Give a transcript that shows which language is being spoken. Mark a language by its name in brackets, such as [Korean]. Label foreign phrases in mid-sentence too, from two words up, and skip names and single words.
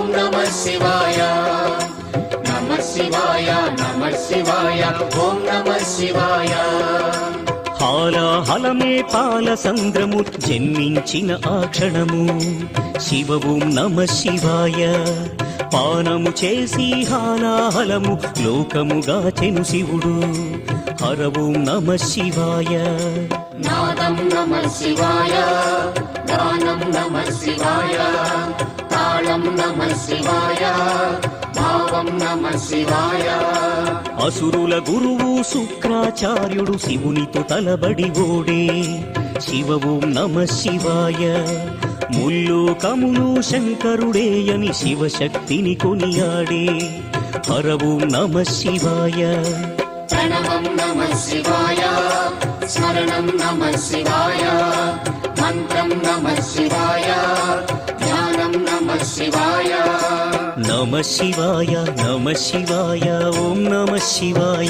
[Sanskrit] नमः शिवाय नमः शिवाय नमः शिवाय ओम नमः शिवाय [Telugu] హాలాహలమే పాల సంద్రము జన్మించిన ఆ క్షణము శివ [Sanskrit] ఓం నమః శివాయ. [Telugu] పానము చేసి హాలాహలము లోకముగాచెను శివుడు. [Sanskrit] హర ఓం నమః శివాయ. नादं नमः शिवाय गानं नमः शिवाय ताళं नमः शिवाय भावं नमः शिवाय [Telugu] అసురుల గురువు శుక్రాచార్యుడు శివునితో తలబడి ఓడే. [Sanskrit] శివ ఓం నమః శివాయ. [Telugu] ముల్లోకములు శంకరుడేయని శివశక్తిని కొనియాడే. [Sanskrit] హర ఓం నమః శివాయ. प्रणवं नमः शिवाय स्मरणं नमः शिवाय मन्त्रं नमः शिवाय ध्यानं नमः शिवाय नमः शिवाय नमः शिवाय ओम नमः शिवाय.